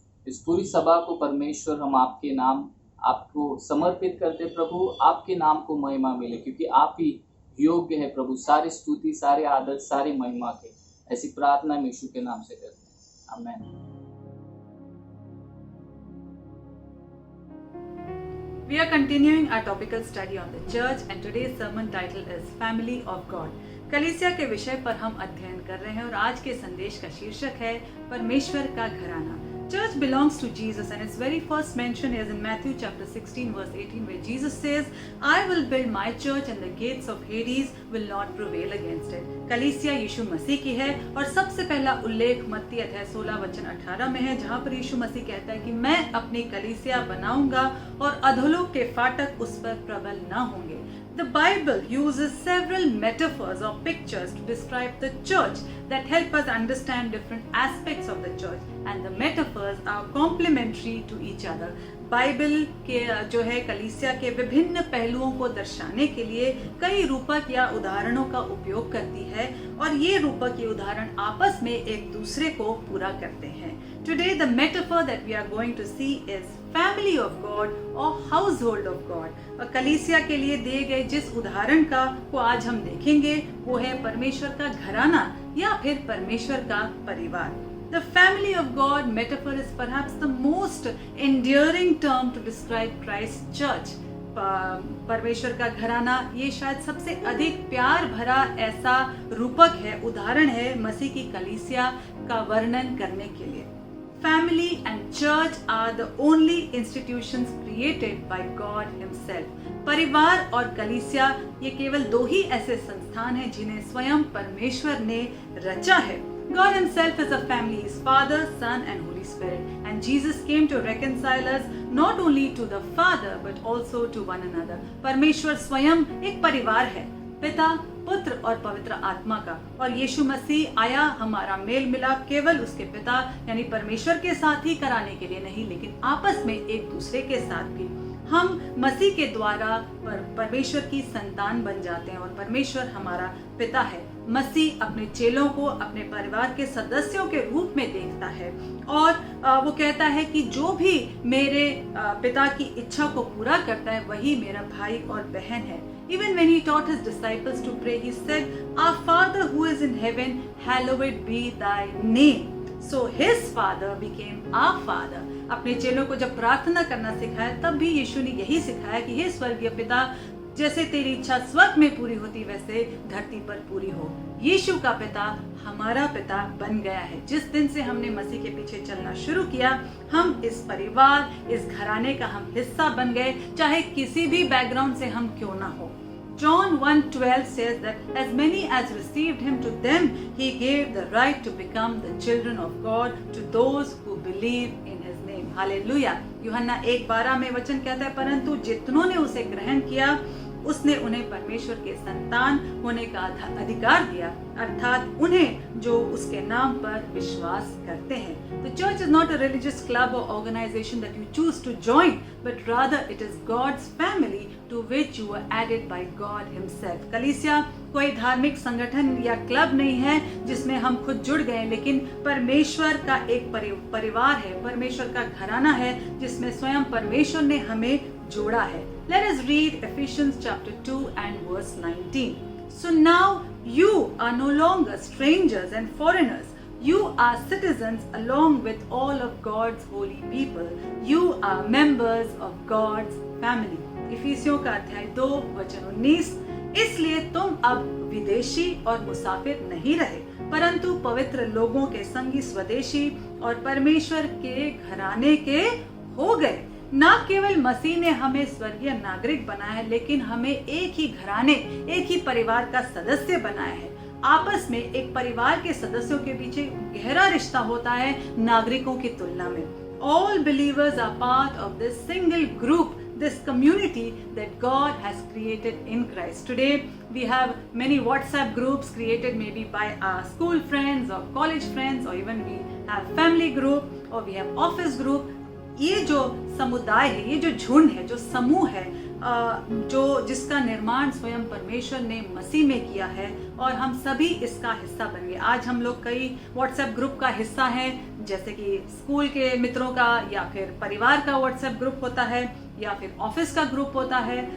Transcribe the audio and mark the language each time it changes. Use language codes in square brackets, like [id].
[hi] इस पूरी सभा को परमेश्वर हम आपके नाम आपको समर्पित करते प्रभु। आपके नाम को महिमा मिले, क्योंकि आप ही योग्य है प्रभु सारी स्तुति, सारे आदर, सारी महिमा के। ऐसी प्रार्थना हम यीशु के नाम से करते हैं, आमीन। [en] We are continuing our topical study on the church and today's sermon title is Family of God. [hi] कलीसिया के विषय पर हम अध्ययन कर रहे हैं और आज के संदेश का शीर्षक है परमेश्वर का घराना। [en] Church belongs to Jesus, and its very first mention is in Matthew chapter 16 verse 18, where Jesus says, I will build my church and the gates of Hades will not prevail against it. [hi] कलीसिया यीशु मसीह की है और सबसे पहला उल्लेख मत्ती अध्याय 16 वचन 18 में है, जहाँ पर यीशु मसीह कहता है कि मैं अपनी कलीसिया बनाऊंगा और अधोलोक के फाटक उस पर प्रबल न होंगे. [en] The Bible uses several metaphors or pictures to describe the church that help us understand different aspects of the church, and the metaphors are complementary to each other. [hi] Bible के जो है कलीसिया के विभिन्न पहलुओं को दर्शाने के लिए कई रूपक या उदाहरणों का उपयोग करती है और ये रूपक या उदाहरण आपस में एक दूसरे को पूरा करते हैं. [en] Today the metaphor that we are going to see is family of God or household of God. [hi] और कलीसिया के लिए दिए गए जिस उदाहरण को आज हम देखेंगे वो है परमेश्वर का घराना या फिर परमेश्वर का परिवार. [en] The family of God metaphor is perhaps the most endearing term to describe Christ's church. [hi] परमेश्वर का घराना ये शायद सबसे अधिक प्यार भरा ऐसा रूपक है, उदाहरण है मसीह की कलीसिया का वर्णन करने के लिए. [en] Family and church are the only institutions created by God Himself. [hi] परिवार और कलीसिया ये केवल दो ही ऐसे संस्थान हैं जिन्हें स्वयं परमेश्वर ने रचा है. [en] God Himself is a family, His Father, Son and Holy Spirit. And Jesus came to reconcile us not only to the Father but also to one another. [hi] परमेश्वर स्वयं एक परिवार है, पिता, पुत्र और पवित्र आत्मा का, और यीशु मसीह आया हमारा मेल मिलाप केवल उसके पिता यानी परमेश्वर के साथ ही कराने के लिए नहीं, लेकिन आपस में एक दूसरे के साथ भी. हम मसीह के द्वारा परमेश्वर की संतान बन जाते हैं और परमेश्वर हमारा पिता है. मसीह अपने चेलों को अपने परिवार के सदस्यों के रूप में देखता है और वो कहता है कि जो भी मेरे पिता की इच्छा को पूरा करता है वही मेरा भाई और बहन है. [en] Even when He taught His disciples to pray, He said, Our Father who is in heaven, hallowed be Thy name. So His Father became our Father. [hi] अपने चेलों को जब प्रार्थना करना सिखाया तब भी यीशु ने यही सिखाया कि हे स्वर्गीय पिता, जैसे तेरी इच्छा स्वर्ग में पूरी होती वैसे धरती पर पूरी हो. यीशु का पिता हमारा पिता बन गया है. जिस दिन से हमने मसीह के पीछे चलना शुरू किया, हम इस परिवार, इस घराने का हम हिस्सा बन गए, चाहे किसी भी बैकग्राउंड से हम क्यों ना हो. [en] John 1:12 says that as many as received Him, to them He gave the right to become the children of God, to those who believe in His name. [hi] Hallelujah. यूहन्ना 1:12 में वचन कहता है, परंतु जितनों ने उसे ग्रहण किया उसने उन्हें परमेश्वर के संतान होने का अधिकार दिया, अर्थात उन्हें जो उसके नाम पर विश्वास करते हैं. [en] The church is not a religious club or organization that you choose to join, but rather it is God's family to which you were added by God Himself. [hi] कलीसिया कोई धार्मिक संगठन या क्लब नहीं है जिसमें हम खुद जुड़ गए, लेकिन परमेश्वर का एक परिवार है, परमेश्वर का घराना है जिसमें स्वयं परमेश्वर ने हमें जोड़ा है. [en] Let us read Ephesians chapter 2 and verse 19. So now you are no longer strangers and foreigners. You are citizens along with all of God's holy people. You are members of God's family. [hi] इफिसियों का अध्याय 2 वचन 19. इसलिए तुम अब विदेशी और मुसाफिर नहीं रहे, परंतु पवित्र लोगों के संगी स्वदेशी और परमेश्वर के घराने के हो गए. न केवल मसीह ने हमें स्वर्गीय नागरिक बनाया है, लेकिन हमें एक ही घराने, एक ही परिवार का सदस्य बनाया है. आपस में एक परिवार के सदस्यों के पीछे गहरा रिश्ता होता है नागरिकों की तुलना में. [en] All believers are part of this single group, this community that God has created in Christ. Today we have many WhatsApp groups created maybe by our school friends or college friends, or even we have family group or we have office group. [hi] ये जो समुदाय है, ये जो झुंड है, जो समूह है, जो जिसका निर्माण स्वयं परमेश्वर ने मसीह में किया है और हम सभी इसका हिस्सा बन गए. आज हम लोग कई व्हाट्सएप ग्रुप का हिस्सा हैं, जैसे कि स्कूल के मित्रों का या फिर परिवार का व्हाट्सएप ग्रुप होता है या फिर ऑफिस का ग्रुप होता है.